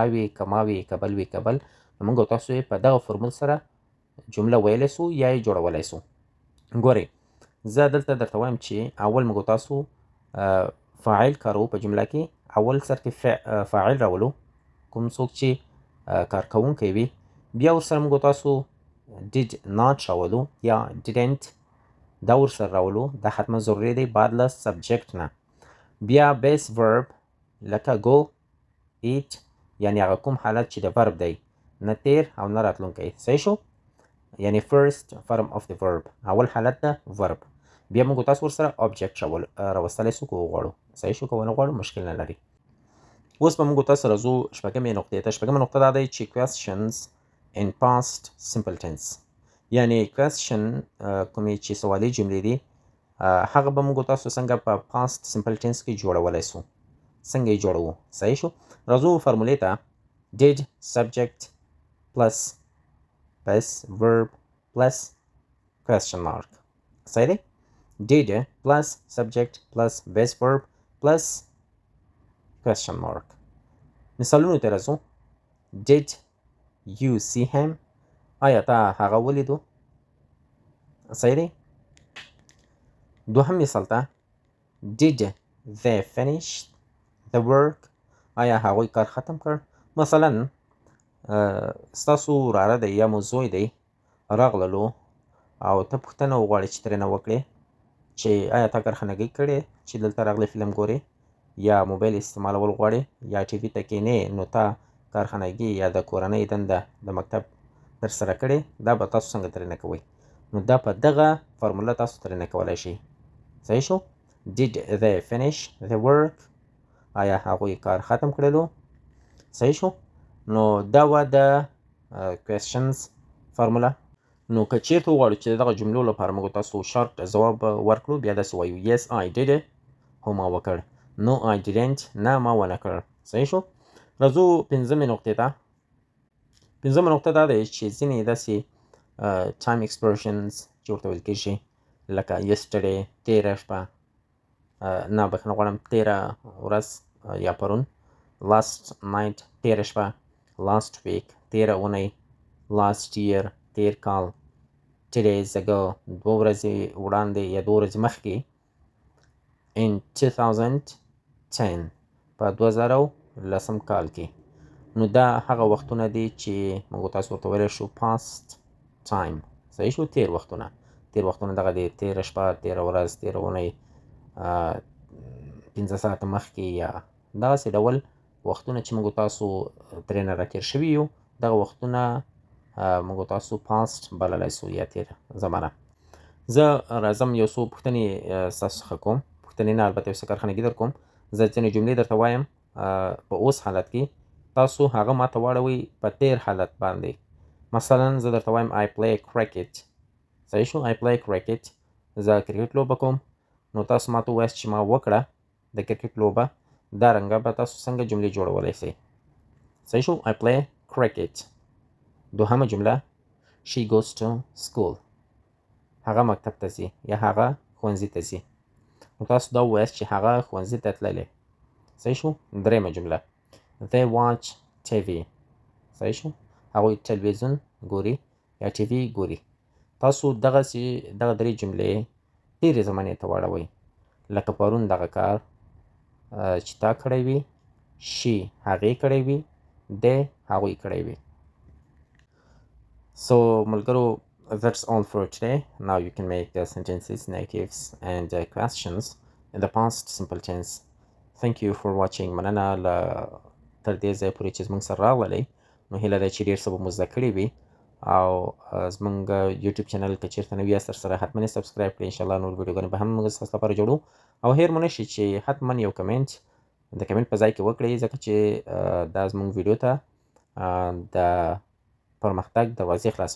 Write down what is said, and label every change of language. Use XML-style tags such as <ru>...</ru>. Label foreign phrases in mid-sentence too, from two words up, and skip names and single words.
<ps>وي که ما وي که بل وي که بل نو موږ تاسو یې په دغه فرمول سره جمله ویلی سو یا یې جوړولی سو ګورئ زه دلته درته وایم چې اول موږ تاسو فاعل کارو په جمله کې اول سر کې فاعل راولو کوم څوک چې کار کوونکی وي بیا ورسره موږ تاسو</ps> <en>did not</en> <ps>راولو یا didn't دا ورسره راولو دا حتما ضروري دی بعد له سبجیکټ نه بیا بیس ورب لکه</ps> <en>go eat</en> <ps>یعنی هغه کوم حالت چې د verb دی نه تیر او نه راتلونکی صحیح شو یعنی</ps> <en>first form of the verb</en> <ps>اول حالت د verb بیا موږ تاسو ورسره object راوستلی سو که وغواړو صحیح شو که ونه غواړو مشکل نه لري اوس به موږ تاسو راځو شپږمې نقطې ته شپږمه نقطه دا دی چې questions</ps> <en>in past simple tense</en> <ps>یعنی question کومې چې سوالي جملې دي هغه به موږ تاسو څنګه په</ps> <en>past simple tense</en> <ps>کې جوړولی سو څنګه یې جوړوو صحیح شو راځو فرمولې ته</ps> <en>did subject plus base verb plus question mark</en> <ps>صحیح دی</ps> <en>did plus subject plus base verb plus question mark</en> <ps>مثالونو ته راځو</ps> <en>did you see him</en> <ps>آیا تا هغه ولیدو صحیح دی دوهم مثال ته</ps> <en>did they finish the work</en> <ps>آیا هغوی کار ختم کړ مثلا ستاسو وراره دی یا مو زوی دی راغللو او ته پوښتنه وغواړې چې ترېنه وکړې چې آیا تا کارخانګۍ کړې چې دلته راغلی فلم ګورې یا موبایل استعمالول غواړې یا ټي وي ته کښېنې نو تا کارخانګي یا د کورنۍ دنده د مکتب ترسره کړې دا به تاسو څنګه ترېنه کوئ نو دا په دغه فرموله تاسو ترېنه کولی شئ صحیح شو</ps> <en>did they finish the work</en> <ps>آیا هغوی کار ختم کړلو صحیح شو نو دا وه د کوېسچنز فارموله. نو که چیرته وغواړو چې د دغه جملو لپاره موږ تاسو شارټ ځواب ورکړو، بیا داسې وایو</ps> <en>yes I did it،</en> <ps>هو ما وکړ.</ps> <en>no I didn't،</en> <ps>نه ما ونه کړ. صحیح شو. راځو پنځمې نقطې ته. پنځمه نقطه دا ده چې ځینې داسې</ps> <en>time expressions</en> <ps>چې ورته ویل کېږي لکه yesterday، تېره شپه، نه بخښنه غواړم تېره ورځ یا پرون،</ps> <en>last night</en> <ps>تېره شپه،</ps> <en>last week</en> <ps>تېره اونۍ،</ps> <en>last year</en> <ps>تېر کال،</ps> <en>2 days ago</en> <ps>2 ورځې وړاندې یا 2 ورځې مخکې،</ps> <en>in 2010</en> <ps>په 2010 کال کې. نو دا هغه وختونه دي چې موږ تاسو ورته ویلی شو</ps> <en>past time.</en> <ps>صحیح شو. تېر وختونه، تېر وختونه دغه دی تېره شپه، تېره ورځ، تېره اونۍ، 15 ساعته مخکې، یا دغسې ډول وختونه چې موږ تاسو ترېنه راتېر شوي یو، دغه وختونه موږ تاسو past بللی سو یا تېر زمانه. زه راځم یو څو پوښتنې ستاسو څخه کوم، پوښتنې نه البته یو څه کارخانګي در کوم. زه ځینې جملې درته وایم په اوس حالت کې، تاسو هغه ماته واړوئ په تېر حالت باندې. مثلا زه درته وایم</ps> <en>I play cricket.</en> <ps>صحیح شو.</ps> <en>I play cricket،</en> <ps>زه کرکټ لوبه کوم. نو تاسو ماته ووایاست چې ما وکړه د کرکټ لوبه، دا رنګه به تاسو څنګه جملې جوړولی سئ. صحیح شو.</ps> <en>I play cricket. دوهمه جمله she goes to school،</en> <ps>هغه مکتب ته ځي یا هغه ښوونځي ته ځي. نو تاسو دا ووایاست چې هغه ښوونځي ته تللی. صحیح شو. دریمه جمله</ps> <en>they watch TV.</en> <ps>صحیح شو. هغوی تلویزیون ګوري یا ټي وي ګوري. تاسو دغه درې جملې تېرې زمانې ته واړوئ. لکه پرون دغه کار چې تا کړی وي، she هغې کړی وي، they هغوی کړی وي. So ملګرو،</ps> <en>that's all for today. Now you can make sentences, negatives and questions in the past simple tense. Thank you for watching.</en> <ps>مننه تر دې ځای پورې چې زموږ سره راغلئ. نو هیله ده چې ډېر څه به مو زده کړي وي، او زموږ یوټیوب چینل که چېرته نوي یاست سره حتما یې سبسکرایب کړئ. انشاءالله نور ویډیوګانې به هم موږ ستاسو لپاره جوړو. او هېر مو نشي چې حتما یو کمنټ د کمنټ په ځای کې وکړئ، ځکه چې دا زموږ ویډیو ته د پرمختګ دروازې خلاصوي.</ps>